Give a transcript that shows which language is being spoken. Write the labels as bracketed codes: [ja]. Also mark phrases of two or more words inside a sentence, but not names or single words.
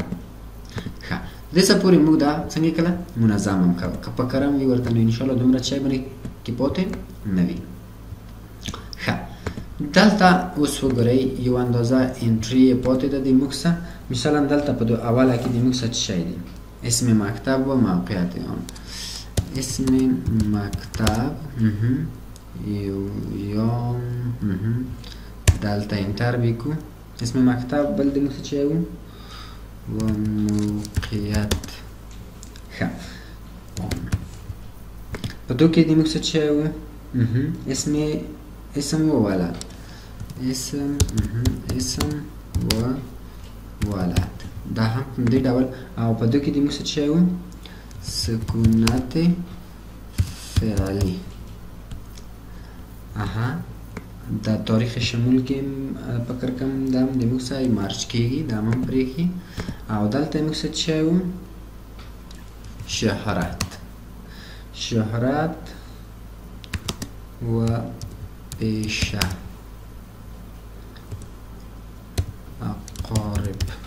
[ps] ښه دې څه پورې موږ دا څنګه کړله منظم هم کوو که په کرم وي ورته نو انشاءالله دومره شی باندې کې پاتې نه وي. ښه دلته اوس وګورئ یو اندازه انټري یې پاتې ده د موږ سره. مثلا دلته په اوله کې د موږ سره څه شی دی [fa] اسم مکتب و موقعیت آن. اسم مکتب [ps] یا دلته انتر بکو [fa] اسم مکتب [ps] بل د موږ څه شی و و موقعیت. ښه په دو کې د موږ څه شی و [fa] اسم و ولد اسم و ولد [ps] دا هم په دې ډول، او په دو کې د موږ څه شی و [fa] سکونت فعلی. [ps] دا [fa] تاریخ شمول [ps] کې فکر کوم دا هم د موږ سره مارچ کېږي دا هم پرېښي، او دلته موږ څه شی و [fa] شهرت و پیشه اقارب.